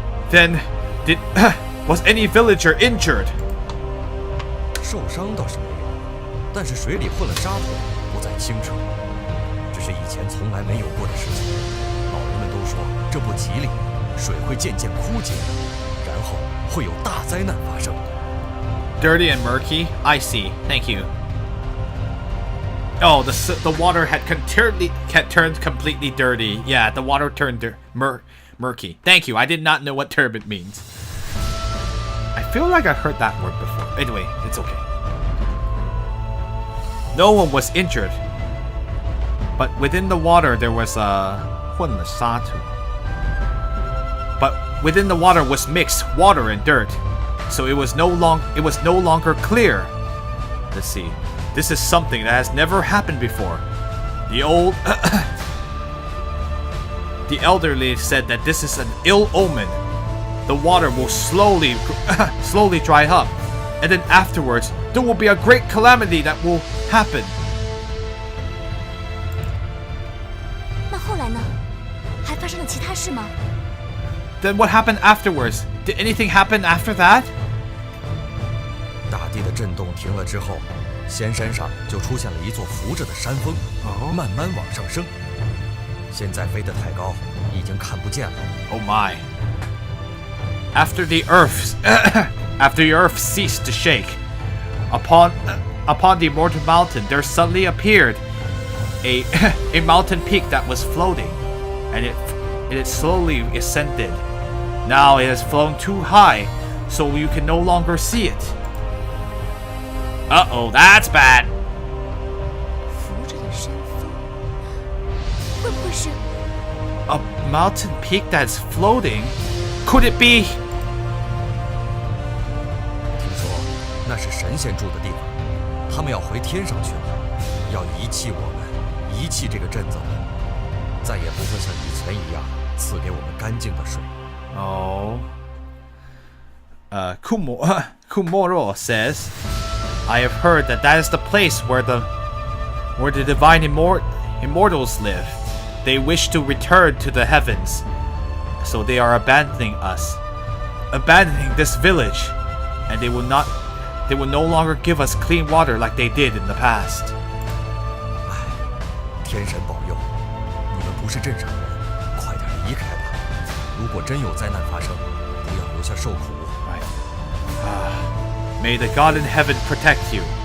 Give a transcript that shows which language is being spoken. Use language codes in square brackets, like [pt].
[en] Then, was any villager injured? [zh] 受伤倒是没有，但是水里混了沙土，不再清澈。这是以前从来没有过的事情。老人们都说这不吉利，水会渐渐枯竭，然后会有大灾难发生。 [en] Dirty and murky? I see. Thank you. Oh, the water had turned completely dirty. Yeah, the water turned murky. Thank you. I did not know what turbid means. I feel like I heard that word before. Anyway, it's okay. No one was injured. But within the water there was But within the water was mixed water and dirt. So it was no longer clear. Let's see. This is something that has never happened before. The elderly said that this is an ill omen. The water will slowly dry up, and then afterwards there will be a great calamity that will happen. [zh] 那后来呢？还发生了其他事吗？ [en] Then what happened afterwards? Did anything happen after that? [zh] 大地的震动停了之后，仙山上就出现了一座浮着的山峰，慢慢往上升。现在飞得太高，已经看不见了。 [en] Oh my. After the earth ceased to shake, upon the immortal mountain there suddenly appeared a mountain peak that was floating, and it slowly ascended. Now it has flown too high, so you can no longer see it. Uh-oh, that's bad. [zh] 浮着的山峰，会不会是 [en] A mountain peak that's floating? Could it be? [zh] 听说那是神仙住的地方，他们要回天上去了，要遗弃我们，遗弃这个镇子了，再也不会像以前一样赐给我们干净的水。 [en] Oh. Kumoro says, I have heard that is the place where the divine immortals live. They wish to return to the heavens, so they are abandoning this village, and they will no longer give us clean water like they did in the past. [zh] 天神保佑，你们不是镇上人，快点离开吧。如果真有灾难发生，不要留下受苦。 [en] May the God in heaven protect you.